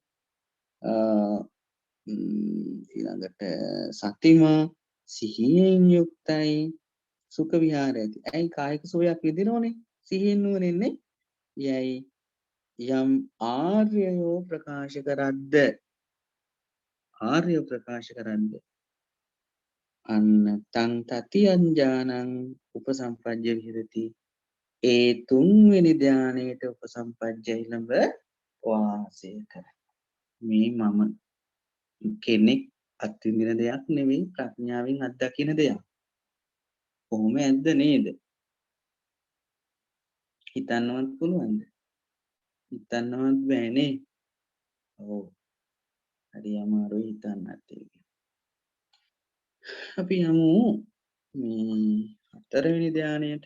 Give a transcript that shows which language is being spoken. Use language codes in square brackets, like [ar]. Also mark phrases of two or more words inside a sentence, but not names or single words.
[si] ඊළඟට සතිමා සිහියෙන් යුක්තයි [pi] සුඛ විහාරයති [si] ඇයි කායික සුවයක් විඳිනෝනේ සිහියෙන් නුවණින්නේ යයි යම් ආර්යයෝ ප්‍රකාශ කරද්ද ආර්යෝ ප්‍රකාශ කරද්ද අන්න [pi] තං තතියං ඥානං උපසම්පජ්ජ විහෙරති [si] ඒ තුන්වෙනි ධානයට උපසම්පජ්ජ ළඹ වාසය කරයි මේ මම කෙනෙක් අත්විඳින දෙයක් නෙවෙයි ප්‍රඥාවෙන් අත්දකින දෙයක් කොහොම ඇද්ද නේද හිතන්නවත් පුළුවන්ද හිතන්නවත් බෑනේ ඔව් හරි අමාරුයි හිතන්නත් ඒක අපි යමු මේ හතරවෙනි ධානයට